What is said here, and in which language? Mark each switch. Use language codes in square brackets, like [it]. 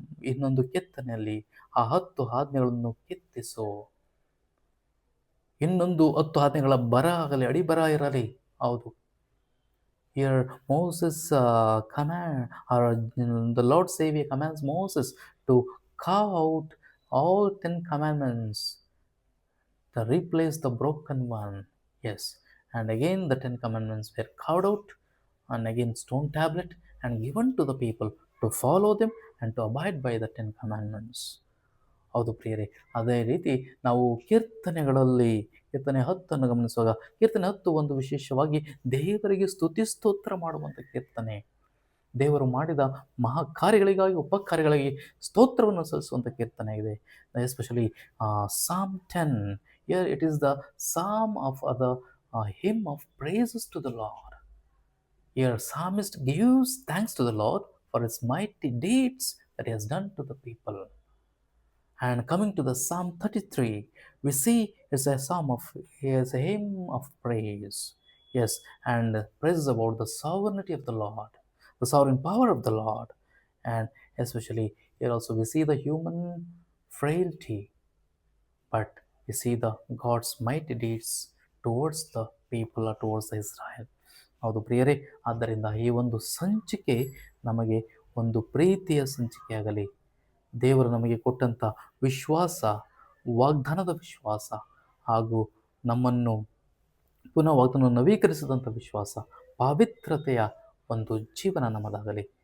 [kn] ಇನ್ನೊಂದು ಕೆತ್ತನೆಯಲ್ಲಿ ಆ 10 ಆಜ್ಞೆಗಳನ್ನು ಕೆತ್ತಿಸು, ಇನ್ನೊಂದು 10 ಆಜ್ಞೆಗಳ ಬರ ಆಗಲಿ, ಅಡಿಬರ ಇರಲಿ. ಹೌದು, [en] Here Moses command, or the Lord Savior commands Moses to carve out all 10 commandments, to replace the broken one. Yes, and again the 10 commandments were carved out, and again stone tablet, and given to the people to follow them and to abide by the 10 commandments. [kn] ಹೌದು ಪ್ರಿಯರೇ, ಅದೇ ರೀತಿ ನಾವು ಕೀರ್ತನೆಗಳಲ್ಲಿ ಕೀರ್ತನೆ 10 ಗಮನಿಸುವಾಗ, ಕೀರ್ತನೆ 10 ಒಂದು ವಿಶೇಷವಾಗಿ ದೇವರಿಗೆ ಸ್ತುತಿ ಸ್ತೋತ್ರ ಮಾಡುವಂಥ ಕೀರ್ತನೆ. ದೇವರು ಮಾಡಿದ ಮಹಾ ಕಾರ್ಯಗಳಿಗಾಗಿ, ಉಪಕಾರ್ಯಗಳಿಗೆ ಸ್ತೋತ್ರವನ್ನು ಸಲ್ಲಿಸುವಂಥ ಕೀರ್ತನೆ ಇದೆ. [en] Especially psalm 10, here it is the psalm of the hymn of praises to the Lord. Here psalmist gives thanks to the Lord for his mighty deeds that he has done to the people. And coming to the Psalm 33, we see it's a psalm of, it's a hymn of praise. Yes, and praises about the sovereignty of the Lord, the sovereign power of the Lord. And especially here also we see the human frailty, but we see the God's mighty deeds towards the people or towards Israel. [kn] ಹೌದು ಪ್ರಿಯರೇ, ಆದ್ದರಿಂದ ಈ ಒಂದು ಸಂಚಿಕೆ ನಮಗೆ ಒಂದು ಪ್ರೀತಿಯ ಸಂಚಿಕೆಯಾಗಲಿ. ದೇವರು ನಮಗೆ ಕೊಟ್ಟಂಥ ವಿಶ್ವಾಸ, ವಾಗ್ದಾನದ ವಿಶ್ವಾಸ, ಹಾಗೂ ನಮ್ಮನ್ನು ಪುನಃ ವಾಗ್ದಾನ ನವೀಕರಿಸಿದಂಥ ವಿಶ್ವಾಸ, ಪಾವಿತ್ರತೆಯ ಒಂದು ಜೀವನ ನಮ್ಮದಾಗಲಿ.